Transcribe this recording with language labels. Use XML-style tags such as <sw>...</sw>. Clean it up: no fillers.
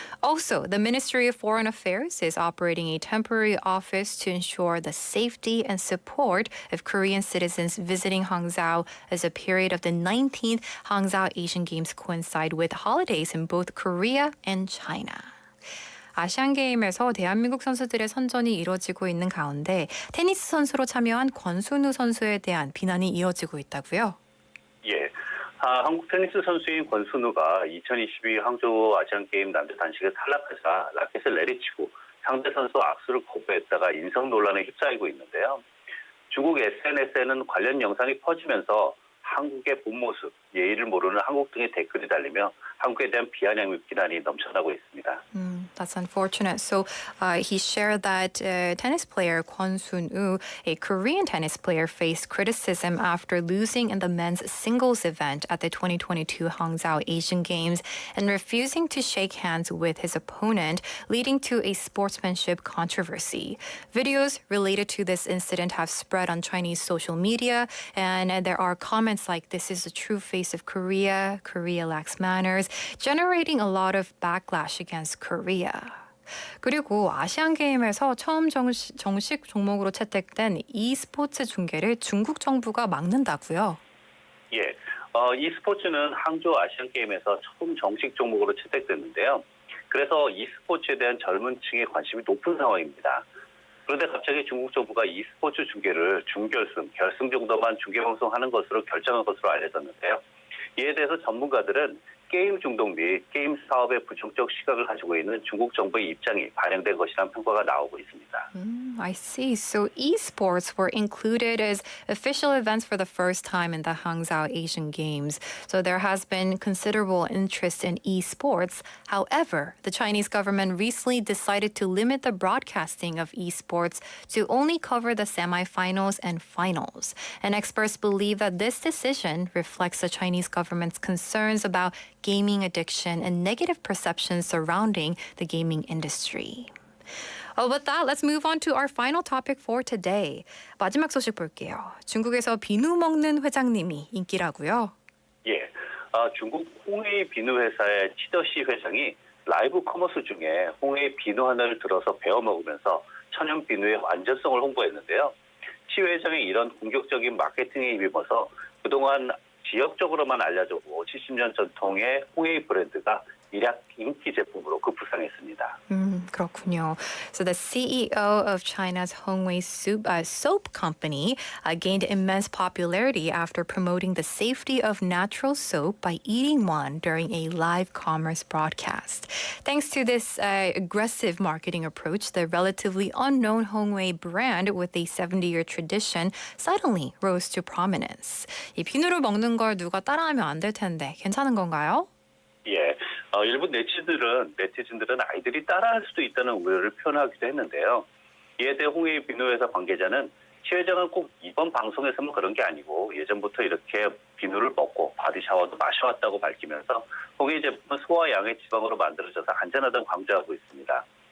<en>Also, the Ministry of Foreign Affairs is operating a temporary office to ensure the safety and support of Korean citizens visiting Hangzhou as a period of the 19th Hangzhou Asian Games coincide with holidays in both Korea and China.</en> <ko>아시안 게임에서 대한민국 선수들의 선전이 이뤄지고 있는 가운데 테니스 선수로 참여한 권순우 선수에 대한 비난이 이어지고 있다고요? 예. 한국 테니스 선수인 권순우가 2022 항저우 아시안게임 남자 단식에 탈락하자 라켓을 내리치고 상대 선수 악수를 거부했다가 인성 논란에 휩싸이고 있는데요. 중국 SNS에는 관련 영상이 퍼지면서 한국의 본 모습, 예의를 모르는 한국 등의 댓글이 달리며 한국에 대한 비아냥비난이 넘쳐나고 있습니다.</ko> <en>That's unfortunate. So he shared that tennis player Kwon Soon-woo, a Korean tennis player, faced criticism after losing in the men's singles event at the 2022 Hangzhou Asian Games and refusing to shake hands with his opponent, leading to a sportsmanship controversy. Videos related to this incident have spread on Chinese social media, and there are comments like, "This is the true face of Korea. Korea lacks manners," generating a lot of backlash against Korea.</en> <ko>그리고 아시안 게임에서 처음 정식 종목으로 채택된 e스포츠 중계를 중국 정부가 막는다고요? 예, e스포츠는 항저우 아시안 게임에서 처음 정식 종목으로 채택됐는데요. 그래서 e스포츠에 대한 젊은 층의 관심이 높은 상황입니다. 그런데 갑자기 중국 정부가 e스포츠 중계를 준결승, 결승 정도만 중계 방송하는 것으로 결정한 것으로 알려졌는데요. 이에 대해서 전문가들은 게임 중독 및 게임 사업에 부정적 시각을 가지고 있는 중국 정부의 입장이 반영된 것이라는 평가가 나오고 있습니다.</ko> <en>I see. So esports were included as official events for the first time in the Hangzhou Asian Games. So there has been considerable interest in esports. However, the Chinese government recently decided to limit the broadcasting of esports to only cover the semifinals and finals. And experts believe that this decision reflects the Chinese government's concerns about gaming addiction and negative perceptions surrounding the gaming industry. With that, let's move on to our final topic for today.</en> <ko>마지막 소식 볼게요. 중국에서 비누 먹는 회장님이 인기라고요? 예, 중국 홍웨이 비누 회사의 치더시 회장이 라이브 커머스 중에 홍웨이 비누 하나를 들어서 베어 먹으면서 천연 비누의 완전성을 홍보했는데요. 치 회장의 이런 공격적인 마케팅에 힘입어서 그동안 지역적으로만 알려졌고 70년 전통의 홍웨이 브랜드가 일약 인기 제품으로 급부상했습니다. 그렇군요.</ko> <en>So the CEO of China's Hongwei soap company gained immense popularity after promoting the safety of natural soap by eating one during a live commerce broadcast. Thanks to this aggressive marketing approach, the relatively unknown Hongwei brand with a 70-year tradition suddenly rose to prominence.</en> <ko>이 비누를 먹는 걸 누가 따라하면 안 될 텐데 괜찮은 건가요? 예, 일부 네티즌들은 아이들이 따라할 수도 있다는 우려를 표현하기도 했는데요. 이에 대해 홍웨이 비누회사 관계자는 치 회장은 꼭 이번 방송에서만 그런 게 아니고 예전부터 이렇게 비누를 먹고 바디 샤워도 마셔왔다고 밝히면서 홍웨이 제품은 소와 양의 지방으로 만들어져서 안전하다고 강조하고 있습니다.</ko>